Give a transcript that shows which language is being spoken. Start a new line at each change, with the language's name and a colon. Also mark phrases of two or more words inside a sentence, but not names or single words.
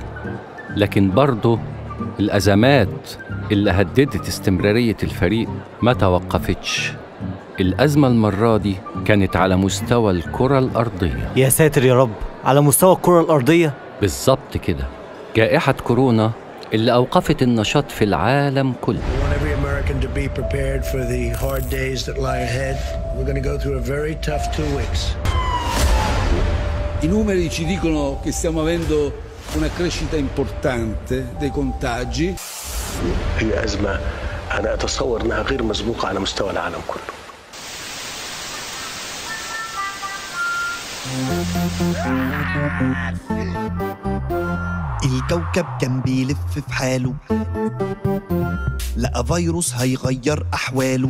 Arabic: لكن برضه الأزمات اللي هددت استمرارية الفريق ما توقفتش. الأزمة المرة دي كانت على مستوى الكرة الأرضية. يا ساتر يا رب، على مستوى الكرة الأرضية؟ بالظبط كده. جائحة كورونا اللي أوقفت النشاط في العالم كله.
Italian: I numeri ci dicono che stiamo avendo una crescita importante dei contagi.
Arabic: هي أزمة أنا أتصور أنها غير مسبوقة على مستوى العالم كله. الكوكب كان بيلف في حاله، لقى فيروس هيغير أحواله.